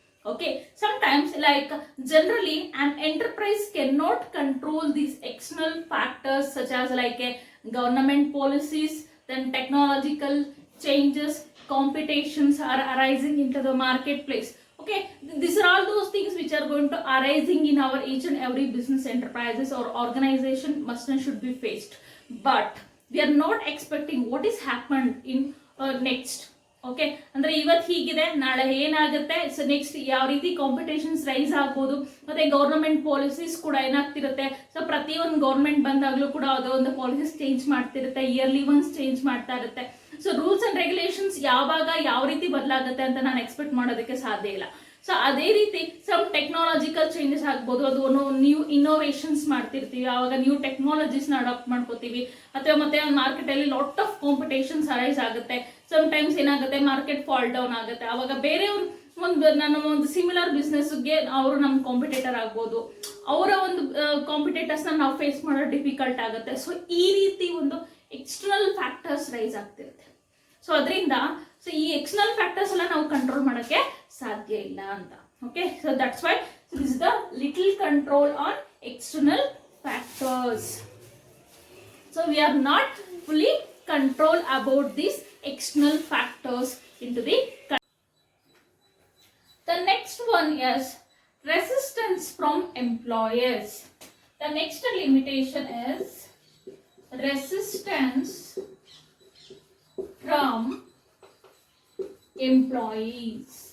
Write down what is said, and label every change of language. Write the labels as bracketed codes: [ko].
[en] Okay, sometimes like generally an enterprise cannot control these external factors such as like a government policies, then technological changes, competitions are arising into the marketplace. Okay, these are all those things which are going to arising in our each and every business enterprises or organization must and should be faced. But we are not expecting what is happened in next. [kn] Okay, ಅಂದ್ರೆ ಇವತ್ತು ಹೀಗಿದೆ, ನಾಳೆ ಏನಾಗುತ್ತೆ, so next ಯಾವ ರೀತಿ competitions rice ಆಗ್ಬೋದು, ಮತ್ತೆ government policies ಕೂಡ ಏನಾಗ್ತಿರುತ್ತೆ. ಸೊ ಪ್ರತಿಯೊಂದು ಗೌರ್ಮೆಂಟ್ ಬಂದಾಗ್ಲೂ ಕೂಡ ಅದೊಂದು policies change ಮಾಡ್ತಿರುತ್ತೆ, yearly once change ಮಾಡ್ತಾ ಇರುತ್ತೆ. ಸೊ ರೂಲ್ಸ್ ಅಂಡ್ ರೆಗ್ಯುಲೇಷನ್ಸ್ ಯಾವಾಗ ಯಾವ ರೀತಿ ಬದಲಾಗುತ್ತೆ ಅಂತ ನಾನು ಎಕ್ಸ್ಪೆಕ್ಟ್ ಮಾಡೋದಕ್ಕೆ ಸಾಧ್ಯ ಇಲ್ಲ. ಸೊ ಅದೇ ರೀತಿ ಸಮ್ ಟೆಕ್ನಾಲಜಿಕಲ್ ಚೇಂಜಸ್ ಆಗ್ಬೋದು, ಅದು ನ್ಯೂ ಇನ್ನೋವೇಷನ್ಸ್ ಮಾಡ್ತಿರ್ತೀವಿ, ಆವಾಗ ನ್ಯೂ ಟೆಕ್ನಾಲಜೀಸ್ನ ಅಡಾಪ್ಟ್ ಮಾಡ್ಕೋತೀವಿ, ಅಥವಾ ಮತ್ತೆ ಮಾರ್ಕೆಟ್ ಅಲ್ಲಿ ಲಾಟ್ ಆಫ್ ಕಾಂಪಿಟೇಷನ್ಸ್ ಅರೈಸ್ ಆಗುತ್ತೆ. ಸಮ್ ಟೈಮ್ಸ್ ಏನಾಗುತ್ತೆ, ಮಾರ್ಕೆಟ್ ಫಾಲ್ ಡೌನ್ ಆಗುತ್ತೆ, ಆವಾಗ ಬೇರೆಯವ್ರು ನನ್ನ ಒಂದು ಸಿಮಿಲರ್ ಬಿಸ್ನೆಸ್ಗೆ ಅವರು ನಮ್ಮ ಕಾಂಪಿಟೇಟರ್ ಆಗ್ಬೋದು, ಅವರ ಒಂದು ಕಾಂಪಿಟೇಟರ್ಸ್ ನಾವು ಫೇಸ್ ಮಾಡೋದು ಡಿಫಿಕಲ್ಟ್ ಆಗುತ್ತೆ. ಸೊ ಈ ರೀತಿ ಒಂದು ಎಕ್ಸ್ಟರ್ನಲ್ ಫ್ಯಾಕ್ಟರ್ಸ್ ರೈಸ್ ಆಗ್ತಿರುತ್ತೆ. ಸೊ ಅದರಿಂದ ಸೊ ಈ ಎಕ್ಸ್ಟರ್ನಲ್ ಫ್ಯಾಕ್ಟರ್ಸ್ ಎಲ್ಲ ನಾವು ಕಂಟ್ರೋಲ್ ಮಾಡೋಕ್ಕೆ ಸಾಧ್ಯ ಇಲ್ಲ ಅಂತ. [en] Okay, so that's why this is the little control on external factors. So we are not fully control about these external factors into the. The next one is resistance from employers. The next limitation is resistance from employees.